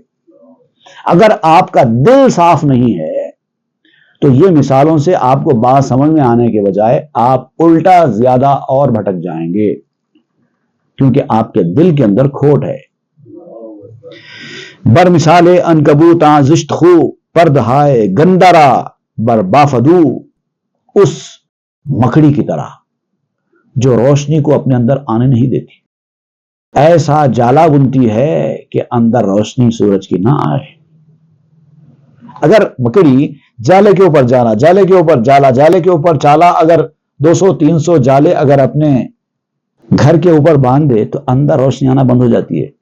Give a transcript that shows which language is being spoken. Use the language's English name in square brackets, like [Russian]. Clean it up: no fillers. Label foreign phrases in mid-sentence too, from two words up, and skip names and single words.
[Urdu] اگر آپ کا دل صاف نہیں ہے تو یہ مثالوں سے آپ کو بات سمجھ میں آنے کے بجائے آپ الٹا زیادہ اور بھٹک جائیں گے، کیونکہ آپ کے دل کے اندر کھوٹ ہے. [Persian] بر مثال عنکبوتاں زشت خو پردہائے گندرا بر بافدو. [Urdu] اس مکڑی کی طرح جو روشنی کو اپنے اندر آنے نہیں دیتی، ایسا جالا بنتی ہے کہ اندر روشنی سورج کی نہ آئے. اگر مکڑی جالے کے اوپر جالا، جالے کے اوپر جالا، جالے کے اوپر چالا، اگر 200-300 جالے اگر اپنے گھر کے اوپر باندھ دے تو اندر روشنی آنا بند ہو جاتی ہے.